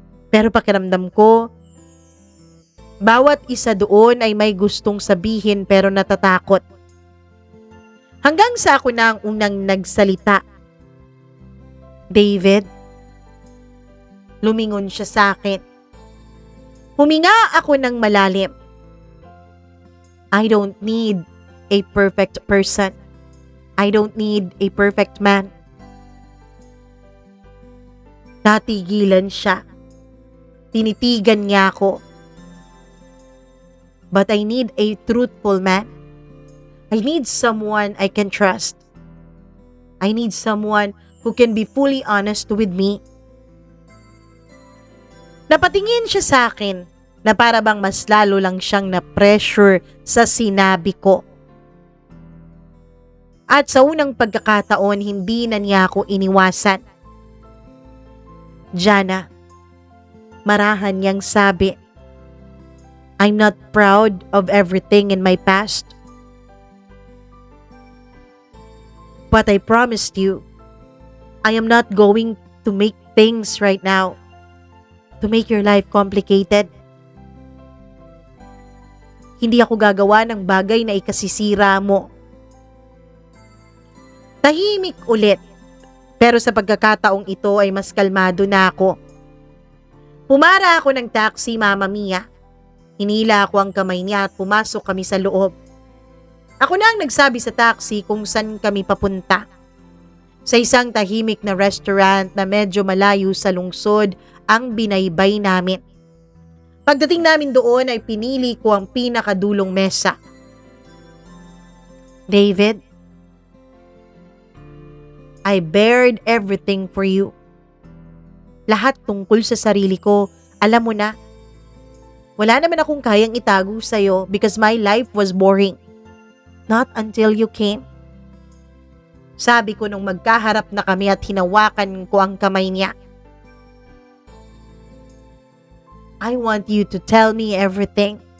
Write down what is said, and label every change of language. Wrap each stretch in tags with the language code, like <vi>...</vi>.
<tl>Pero pakiramdam ko, bawat isa doon ay may gustong sabihin pero natatakot. Hanggang sa ako na ang unang nagsalita. David, lumingon siya sa akin. Huminga ako ng malalim.</tl> <en>I don't need a perfect person. I don't need a perfect man.</en> <tl>Natigilan siya. Tinitigan niya ako.</tl> <en>But I need a truthful man. I need someone I can trust. I need someone who can be fully honest with me.</en> <tl>Napatingin siya sa akin na para bang mas lalo lang siyang na-pressure sa sinabi ko. At sa unang pagkakataon, hindi na niya ako iniwasan.</tl> <en>Jana,</en> <tl>marahan niyang sabi,</tl> <en>I'm not proud of everything in my past. But I promised you, I am not going to make things right now to make your life complicated.</en> <tl>Hindi ako gagawa ng bagay na ikasisira mo. Tahimik ulit, pero sa pagkakataong ito ay mas kalmado na ako. Pumara ako ng taxi, Mama Mia. Hinila ako ang kamay niya at pumasok kami sa loob. Ako na ang nagsabi sa taxi kung saan kami papunta. Sa isang tahimik na restaurant na medyo malayo sa lungsod ang binaybay namin. Pagdating namin doon ay pinili ko ang pinakadulong mesa.</tl> <en>David, I bared everything for you.</en> <tl>Lahat tungkol sa sarili ko, alam mo na. Wala naman akong kayang itago sa'yo</tl> <en>because my life was boring. Not until you came.</en> <tl>Sabi ko nung magkaharap na kami at hinawakan ko ang kamay niya.</tl> <en>I want you to tell me everything.</en>